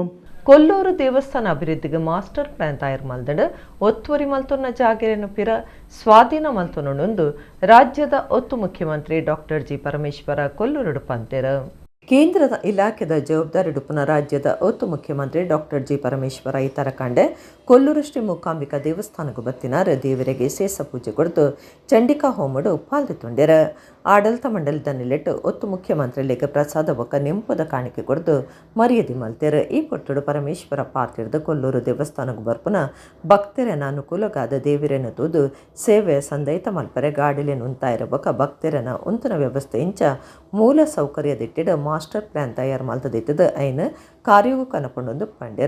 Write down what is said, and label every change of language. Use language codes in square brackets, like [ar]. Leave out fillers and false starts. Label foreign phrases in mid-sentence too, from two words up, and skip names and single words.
[tcy] ಕೊಲ್ಲೂರು ದೇವಸ್ಥಾನ ಅಭಿವೃದ್ಧಿಗೆ [en] master plan [tcy] ತಯಾರು ಮಲ್ದಡ ಒತ್ತುವರಿ ಮಲ್ತೊನ್ನ ಜಾಗೆಯನ್ನು ಪಿರ ಸ್ವಾಧೀನ ಮಲ್ತೊನೊಂದು ರಾಜ್ಯದ ಒತ್ತು ಮುಖ್ಯಮಂತ್ರಿ ಡಾಕ್ಟರ್ ಜಿ ಪರಮೇಶ್ವರ ಕೊಲ್ಲೂರು ಪಂತೆರ. ಕೇಂದ್ರದ ಇಲಾಖೆದ ಜವಾಬ್ದಾರಿ ಡುಪುನ ರಾಜ್ಯದ ಒತ್ತು ಮುಖ್ಯಮಂತ್ರಿ ಡಾಕ್ಟರ್ ಜಿ ಪರಮೇಶ್ವರ ಇತರ ಕಂಡೆ ಕೊಲ್ಲೂರು ಶ್ರೀ ಮೂಕಾಂಬಿಕಾ ದೇವಸ್ಥಾನಕ್ಕೂ ಬತ್ತಿನಾರ ದೇವರಿಗೆ ಸೇಸ ಪೂಜೆ ಕೊಡ್ತು ಚಂಡಿಕಾ ಹೋಮಡು ಪಾಲ್ದೊಂಡ್ಯರ. ಆಡಳಿತ ಮಂಡಳಿದ ನಿಲೆಟ್ಟು ಒತ್ತು ಮುಖ್ಯಮಂತ್ರಿಗಳಿಗೆ ಪ್ರಸಾದ ಒಕ್ಕ ನೆಂಪದ ಕಾಣಿಕೆ ಕೊಡ್ದು ಮರ್ಯಾದೆ ಮಲ್ತೆರ. ಈ ಪೊಟ್ಟುಡು ಪರಮೇಶ್ವರ ಪಾತ್ರದ ಕೊಲ್ಲೂರು ದೇವಸ್ಥಾನಕ್ಕೂ ಬರ್ಪುನ ಭಕ್ತರನ ಅನುಕೂಲಗಾದ ದೇವಿರನ್ನು ತೂದು ಸೇವೆ ಸಂದೈತ ಮಲ್ಪರೆ ಗಾಡಿಲೆನ್ ಉಂತಾಯಿರ ಬೊಕ ಭಕ್ತರನ ಉಂತನ ವ್ಯವಸ್ಥೆ ಇಂಚ ಮೂಲ ಸೌಕರ್ಯದಿಟ್ಟಿಡ [en] master plan [tcy] ತಯಾರು ಮಲ್ತದಿಟ್ಟದ ಐನ ಕಾರ್ಯವು ಕನಪೊಂಡೊಂದು ಪಂಡ್ಯರ.